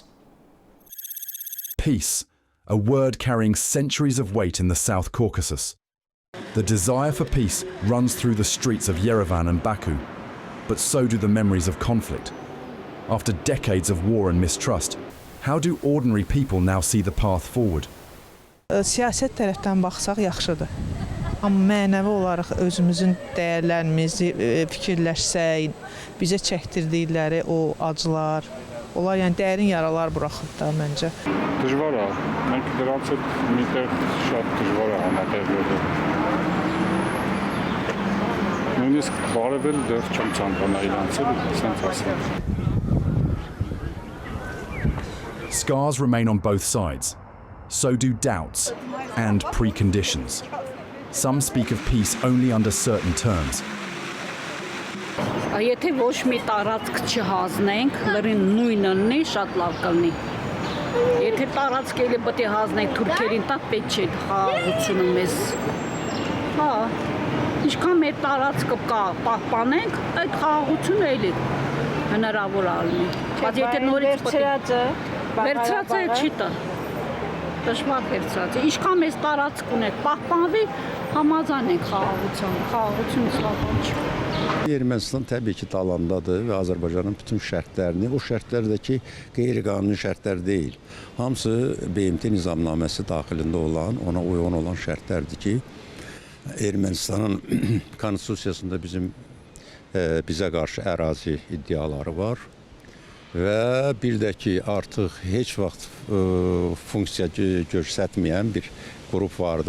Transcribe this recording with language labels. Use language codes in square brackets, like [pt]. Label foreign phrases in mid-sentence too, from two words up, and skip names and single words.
[en] Peace, a word carrying centuries of weight in the South Caucasus. The desire for peace runs through the streets of Yerevan and Baku, but so do the memories of conflict. After decades of war and mistrust, how do ordinary people now see the path forward? [az] Siyasət tərəfdən baxsaq yaxşıdır. Amma mənəvi olaraq özümüzün dəyərlərimizi fikirləşsək, bizə çəkdirdikləri o acılar, onlar yəni dərin yaralar buraxıb da məncə. [hy] Դժվար է, մենք դրանց հետ միտեղ շատ դժվար է համատեղվել։ Նույնիսկ բարևել դեռ չեմ ցանկանա իրանցել, ասենք ասեմ։ [en] Scars remain on both sides. So do doubts and preconditions. Some speak of peace only under certain terms. [hy] Եթե ոչ մի տարածք չհանձնենք, լրին նույնն ունի, շատ լավ կլինի։ Եթե տարածք էլի պետք է հանձնենք թուրքերին, դա պետք չէ խաղաղությունը մեզ։ Հա, ինչքան մեր տարածքը կա, պահպանենք, այդ խաղաղությունը էլի հնարավոր է լինի։ Բայց եթե նորից վերցրածը չի տա։ Դժվար վերցրած է։ Ինչքան մեզ տարածք ունենք, պահպանվի, համաձայն ենք խաղաղությունը սլավան չի։ [az] Ermənistan təbii ki talandadır və Azərbaycanın bütün şərtlərini, o şərtlərdəki qeyri-qanuni şərtlər deyil. Hamısı BMT nizamnaməsi daxilində olan, ona uyğun olan şərtlərdir ki, Ermənistanın konstitusiyasında bizə qarşı ərazi iddiaları var və bir də ki artıq heç vaxt funksiya göstərməyən bir grup vardı.